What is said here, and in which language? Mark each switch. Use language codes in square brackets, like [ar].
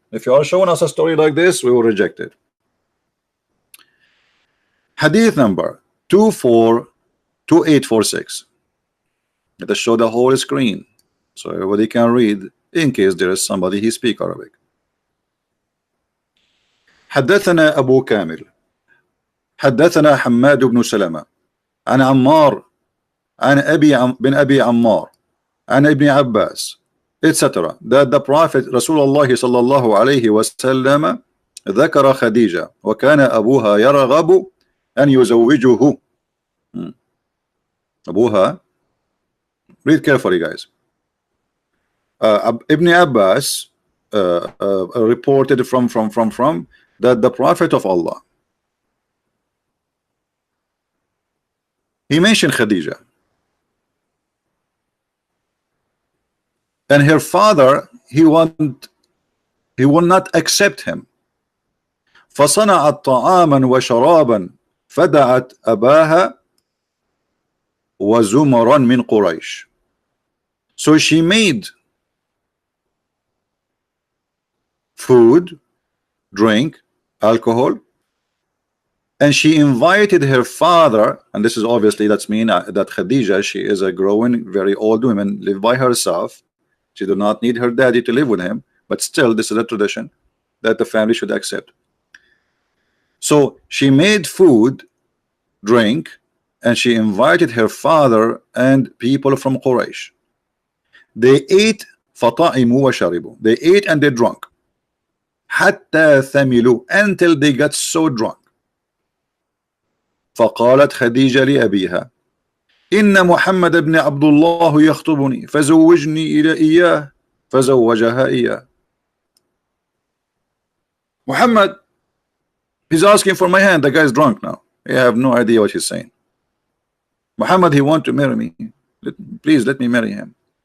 [en] If you are showing us a story like this, we will reject it. Hadith number 242846. Let us show the whole screen so everybody can read in case there is somebody who speaks Arabic. [ar] حدثنا أبو كامل حدثنا حماد بن سلمة عن عمار عن بن أبي عمار عن ابن عباس etc. [en] that the Prophet Rasulullah sallallahu alayhi wasallam [ar] ذكر خديجة وكان أبوها يرغب أن يزوجه. أبوها, [en] read carefully guys. Ibn Abbas reported from that the Prophet of Allah, he mentioned Khadija, and her father he will not accept him. [ar] فصنعت طعاما وشرابا فدعت أباها وزمرا من قريش. [en] So she made food, drink, alcohol, and she invited her father, and this is obviously that's mean that Khadija, she is a growing very old woman, live by herself. She do not need her daddy to live with him, but still this is a tradition that the family should accept. So she made food, drink, and she invited her father and people from Quraysh. They ate [ar] فطعموا وشربوا. [en] They ate and they drank. [ar] حتى ثملوا, [en] until they got so drunk. [ar] فقالت خديجة لأبيها إن محمد بن عبد الله يخطبني فزوجني إلى إياه فزوجها إياه. [en] Muhammad, he's asking for my hand. The guy is drunk now. I have no idea what he's saying. Muhammad, he want to marry me. Please let me marry him.